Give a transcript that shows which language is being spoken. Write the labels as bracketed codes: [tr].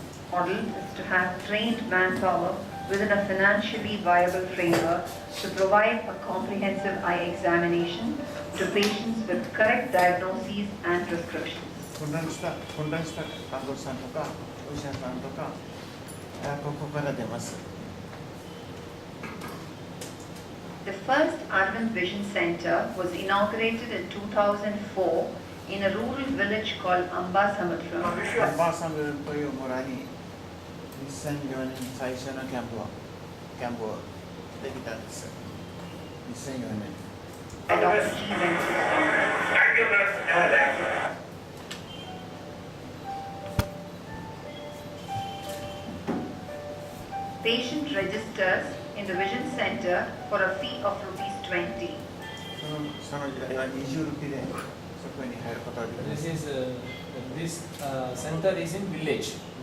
[en] model is to have trained manpower within a financially viable framework to provide a comprehensive eye examination to patients with correct diagnoses and prescriptions. [ja] 混乱した看護師さんとかお医者さんとかここから出ます。 [en] The first Arvind Vision Center was inaugurated in 2004 in a rural village called Ambasamudram. [ja] アンバーサムという村に2004年最初のキャンプをできたんです。 2004年。 [en] by Dr. G. Venkateswaran. Patient registers in the Vision Center for a fee of ₹20. [ja] その時代は20ルピーでそこに入ることができます。 [en] This center is in village.